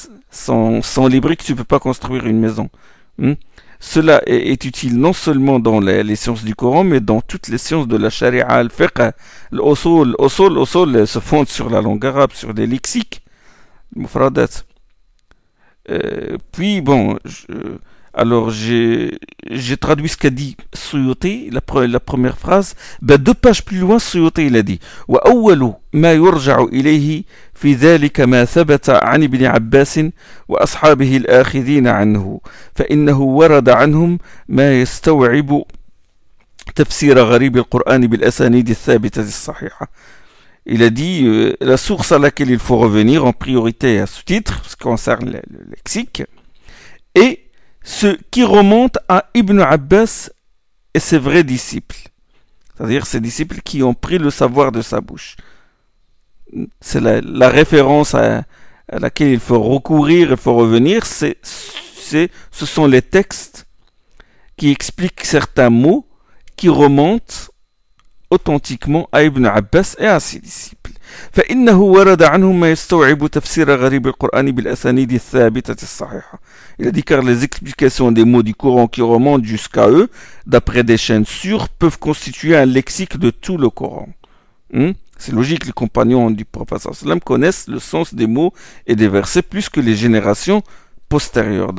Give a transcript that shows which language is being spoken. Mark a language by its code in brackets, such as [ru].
[fr] Sans les briques, tu ne peux pas construire une maison. Cela est utile non seulement dans les sciences du Coran, mais dans toutes les sciences de la Sharia, le fiqh, l'usul se fonde sur la langue arabe, sur les lexiques, mufradat. Puis bon, alors j'ai traduit ce qu'a dit Suyuti, la première phrase. Ben, 2 pages plus loin, Suyuti il a dit [ar] wa awwalu ma yurja'u ilayhi في ذلك ما ثبت عن ابن عباس وأصحابه الآخذين عنه فإنه ورد عنهم ما يستوعب تفسير غريب القرآن بالأسانيد الثابتة الصحيحة. [fr] Il a dit la source à laquelle il faut revenir en priorité à ce titre, ce qui concerne le lexique, est ce qui remonte à Ibn Abbas et ses vrais disciples, c'est-à-dire ses disciples qui ont pris le savoir de sa bouche. C'est la référence à laquelle il faut recourir, il faut revenir, ce sont les textes qui expliquent certains mots qui remontent authentiquement à Ibn Abbas et à ses disciples. [ar] فإنه ورد عنهم ما يستوعب تفسير غريب القرآن بالأسانيد الثابتة الصحيحة. [fr] Il a dit car les explications des mots du Coran qui remontent jusqu'à eux, d'après des chaînes sûres, peuvent constituer un lexique de tout le Coran. C'est logique, les compagnons du prophète sallam connaissent le sens des mots et des versets plus que les générations postérieures.